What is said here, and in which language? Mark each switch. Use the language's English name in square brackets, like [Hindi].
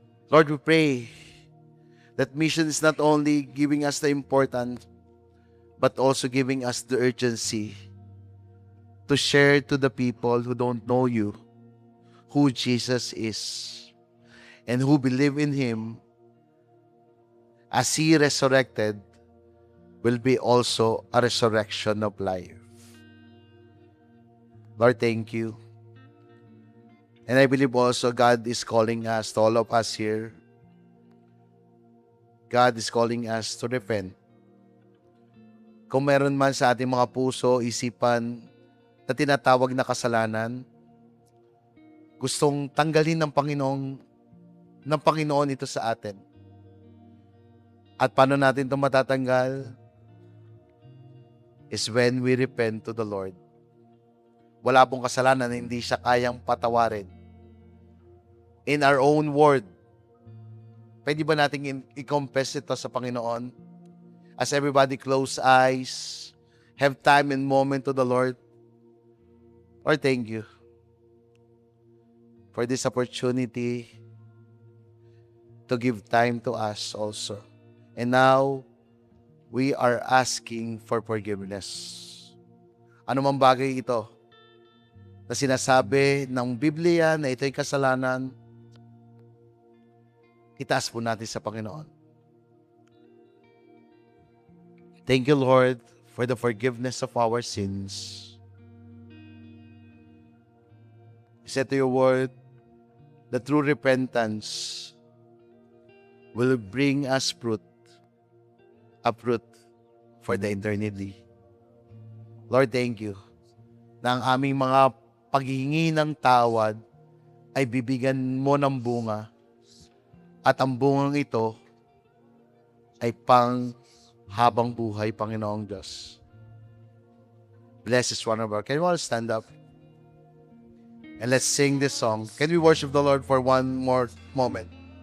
[English] Lord, we pray that mission is not only giving us the importance, but also giving us the urgency to share to the people who don't know you who Jesus is and who believe in Him as He resurrected will be also a resurrection of life. Lord, thank you. And I believe also God is calling us, to all of us here, God is calling us to repent. [Filipino] Kung meron man sa ating mga puso, isipan, na tinatawag na kasalanan, gustong tanggalin ng Panginoon ito sa atin. At paano natin ito matatanggal? [English] Is when we repent to the Lord. [Filipino] Wala pong kasalanan na hindi siya kayang patawarin. [English] In our own word, [Filipino] pwede ba nating i-confess ito sa Panginoon? [English] As everybody close eyes, have time and moment to the Lord. Lord, thank you for this opportunity to give time to us also. And now, we are asking for forgiveness. [Filipino] Ano mang bagay ito na sinasabi ng Biblia na ito'y kasalanan, itaas po natin sa Panginoon. [English] Thank you, Lord, for the forgiveness of our sins. You said to your word, the true repentance will bring us fruit, a fruit for the eternity. Lord, thank you [Filipino] na ang aming mga paghihingi ng tawad ay bibigyan mo ng bunga at ang bungang ito ay pang habang buhay, Panginoong Diyos. [English] Bless this one of our. Can you all stand up? And let's sing this song. Can we worship the Lord for one more moment?